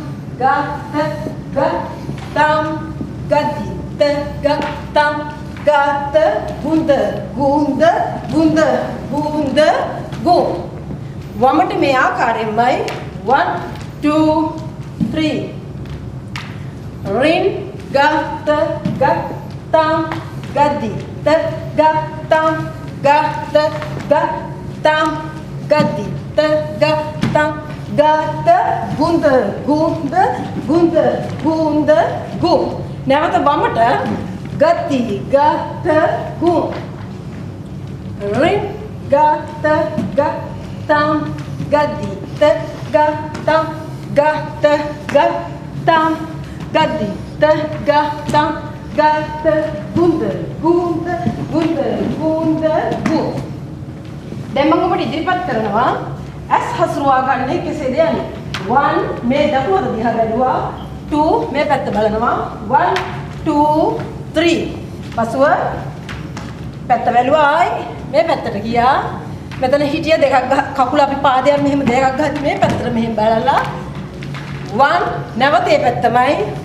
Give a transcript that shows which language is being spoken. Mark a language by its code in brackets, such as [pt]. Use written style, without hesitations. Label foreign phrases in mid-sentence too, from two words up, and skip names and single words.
[si] ගතම් ගති ගතම් ගත ගුඳ ගුඳ ගුඳ ගුඳ ගු වමට මේ ආකාරයෙන්මයි 1 2 3 රින් ගත ගතම් ගදි ගතම් ගත ගතම් ගදි ගතම් ගත ගුඳ ගුඳ ගුඳ ගුඳ ගු නැවත වමට gati gata gu ring gata gatam gadi gatam gata gatam gadi gatam gata gunda gunda gunda gunda gu දැන් මම ඔබට ඉදිරිපත් කරනවා ඇස් හසුරුවා ගන්න කෙසේද යන්නේ 1 මේ දකුණට දිහා බැලුවා 2 මේ පැත්ත බලනවා 1 2 3 පසුව පැත්ත බැලුවායි මේ පැත්තට ගියා මෙතන හිටිය දෙකක් කකුල අපි පාදයක් මෙහෙම දෙකක් ගහද්දි මේ පැත්තට මෙහෙම බලලා 1 නැවත මේ පැත්තමයි